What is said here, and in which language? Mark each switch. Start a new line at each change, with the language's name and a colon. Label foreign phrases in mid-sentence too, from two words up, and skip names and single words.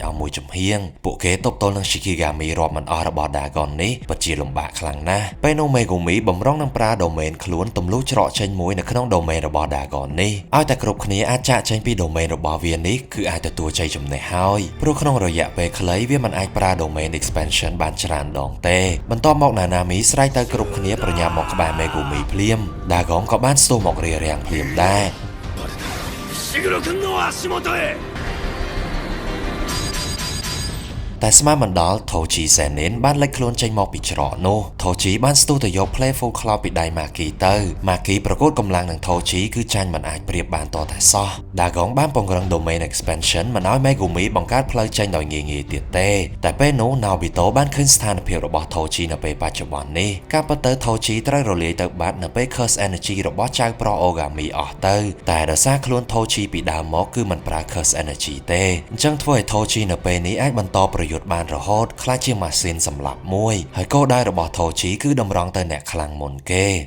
Khmer: ឲ្យមួយចំហៀងពួកគេទប់ទល់នឹង Shikigami រាប់មិនអស់របស់ Dagon នេះពិតជាលំបាកខ្លាំងណាស់ពេលនោះ Megumi បំរុងនឹងប្រើ domain ខ្លួនទម្លុះច្រកចេញមួយនៅក្នុង domain របស់ Dagon នេះឲ្យតែគ្រប់គ្នាអាចចាកចេញពី domain របស់វានេះគឺអាចទទួលជ័យជំនះហើយព្រោះក្នុងរយៈពេលខ្លីវាមិនអាចប្រើ
English: domain expansion
Khmer: បានច្រើនដងទេបន្ទាប់មក Nanami ស្រែកទៅគ្រប់គ្នាប្រញាប់មកក្បែរ Megumi ភ្លាម Dagon ក៏បានស្ទុះមករារាំងភ្លាមដែរ
Japanese: 伏黒君の足元へ
Khmer: តែស្មានមិនដល់ Toji Zenin បានលេចខ្លួនចេញមកពីច្រកនោះ Toji បានស្ទុះទៅយក Playful Cloud ពីដៃ Maki ទៅ Maki ប្រកួតកម្លាំងនឹង Toji គឺចាញ់មិនអាចប្រៀបបាន តតែសោះ Dagon បានពង្រឹង
English: Domain Expansion
Khmer: មិនឲ្យ Megumi បង្កើតផ្លូវចេញដោយងាយៗទៀតទេតែពេលនោះ Nobito បានឃើញស្ថានភាពរបស់ Toji នៅពេលបច្ចុប្បន្ននេះការពិតទៅ Toji ត្រូវរលាយទៅបាត់នៅពេល
English: Curse Energy
Khmer: របស់ចៅប្រុស Ogami អស់ទៅតែដោយសារខ្លួន Toji ពីដើមមកគឺមិនប្រើ
English: Curse Energy
Khmer: ទេអញ្ចឹងធ្វើឲ្យ Toji នៅពេលនេះអាចបន្តប្រយុទ្ធបានរហូតខ្លាចជាម៉ាស៊ីនសម្លាប់មួយហើយគោលដៅរបស់ Toji គឺតម្រង់ទៅអ្នកខ្លាំងមុនគេ